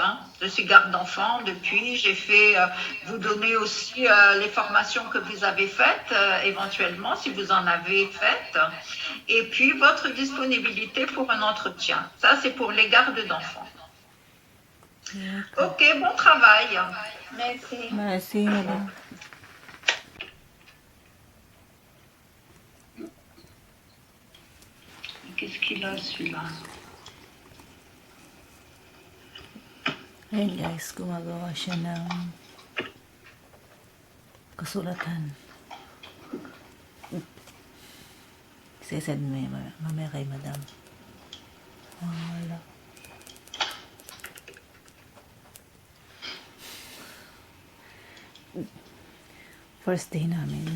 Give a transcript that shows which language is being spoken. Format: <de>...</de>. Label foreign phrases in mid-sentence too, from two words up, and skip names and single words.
<fr>Je suis garde d'enfants depuis, j'ai fait, vous donner aussi les formations que vous avez faites, éventuellement, si vous en avez faites, et puis votre disponibilité pour un entretien. Ça, c'est pour les gardes d'enfants. Ok, bon travail. Merci. Merci, madame. Qu'est-ce qu'il a, celui-là?</fr> <tl>Ayun guys, gumagawa siya ng kasulatan. Sisend mo yun mamaya kay madam. Wala.</tl> <en>First day</en> <tl>namin.</tl>